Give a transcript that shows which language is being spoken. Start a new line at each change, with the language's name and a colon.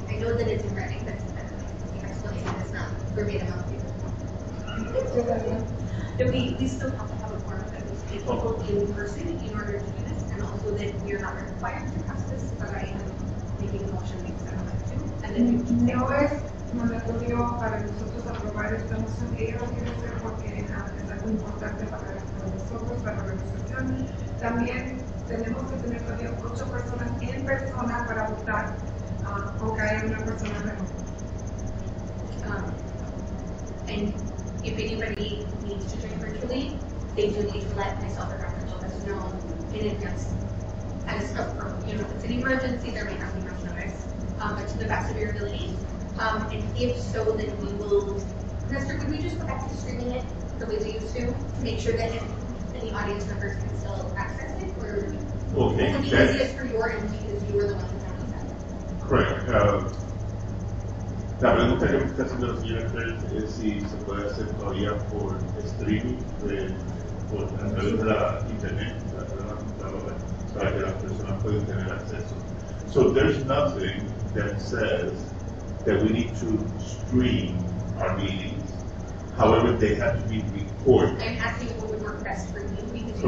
English: I know that it's in writing, but the explanation is not verbatim on paper. That we still have to have a form that we take people in person in order to do this, and also that we are not required to pass this, but I am making a motion because I would like to. And then you
Spanish: No es mandatorio para nosotros aprobar esta moción, ella lo quiere hacer porque es algo importante para nosotros, para la organización. También tenemos que tener todavía 8 personas en persona para votar, aunque haya una persona remota.
English: And if anybody needs to join virtually, they do need to let myself or Dr. Lopez know in advance. As you know, if it's an emergency, there may not be much notice, but to the best of your ability. And if so, then we will. Nestor, could we just go back to streaming it the way we used to make sure that any audience members can still access it, or Okay, would it be easiest for your end because you were the one who handled that? Correct.
Spanish: La pregunta que me está haciendo la señora Kurtz es si se puede hacer todavía por streaming, por a través de la internet, a través de la computadora, para que las personas puedan tener acceso.
English: So there's nothing that says that we need to stream our meetings. However, they have to be recorded. I'm asking what would work best for you because you